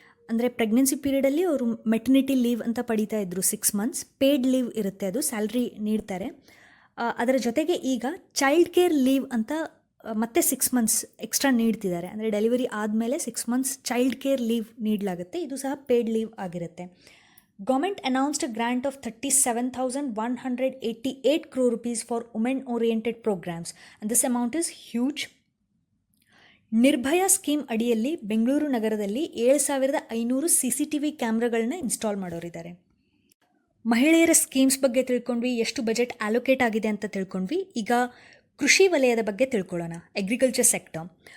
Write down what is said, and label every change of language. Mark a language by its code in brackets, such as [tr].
[kn] ಅಂದರೆ ಪ್ರೆಗ್ನೆನ್ಸಿ ಪೀರಿಯಡಲ್ಲಿ ಅವರು maternity leave ಅಂತ ಪಡೀತಾ ಇದ್ದರು. 6 ಮಂತ್ಸ್ ಪೇಯ್ಡ್ ಲೀವ್ ಇರುತ್ತೆ, ಅದು ಸ್ಯಾಲ್ರಿ ನೀಡ್ತಾರೆ. ಅದರ ಜೊತೆಗೆ ಈಗ ಚೈಲ್ಡ್ ಕೇರ್ ಲೀವ್ ಅಂತ ಮತ್ತೆ 6 ಮಂತ್ಸ್ ಎಕ್ಸ್ಟ್ರಾ ನೀಡ್ತಿದ್ದಾರೆ. ಅಂದರೆ ಡೆಲಿವರಿ ಆದಮೇಲೆ 6 ಮಂತ್ಸ್ ಚೈಲ್ಡ್ ಕೇರ್ ಲೀವ್ ನೀಡಲಾಗುತ್ತೆ. ಇದು ಸಹ ಪೇಯ್ಡ್ ಲೀವ್ ಆಗಿರುತ್ತೆ. [en] Government announced a grant of 37,188 crore rupees for women-oriented programs, and this amount is huge. [kn] Nirbhaya scheme ಅಡಿಯಲ್ಲಿ ಬೆಂಗಳೂರು ನಗರದಲ್ಲಿ 7,500 CCTV ಕ್ಯಾಮ್ರಾಗಳನ್ನ ಇನ್ಸ್ಟಾಲ್ ಮಾಡೋರಿದ್ದಾರೆ. ಮಹಿಳೆಯರ ಸ್ಕೀಮ್ಸ್ ಬಗ್ಗೆ ತಿಳ್ಕೊಂಡ್ವಿ, ಎಷ್ಟು ಬಜೆಟ್ ಅಲೋಕೇಟ್ ಆಗಿದೆ ಅಂತ ತಿಳ್ಕೊಂಡ್ವಿ. ಈಗ ಕೃಷಿ ವಲಯದ ಬಗ್ಗೆ ತಿಳ್ಕೊಳ್ಳೋಣ. Agriculture sector.